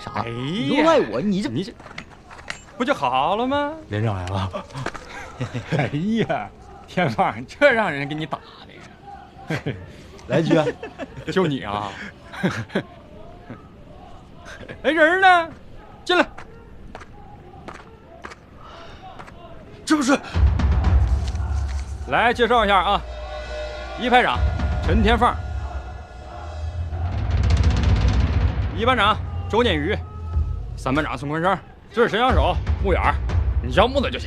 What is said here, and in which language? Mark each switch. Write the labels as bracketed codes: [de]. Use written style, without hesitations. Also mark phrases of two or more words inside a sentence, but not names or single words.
[zh] 啥？哎你又赖我，你这不就好了嗎？連長來了。哎呀，天放，這讓人給你打的呀！來一句，就你啊！哎，人呢？進來。這不是？來介紹一下啊，1排長陳天放，2班長周念宇，3班長宋坤生，這是神槍手穆遠，你叫木子就行。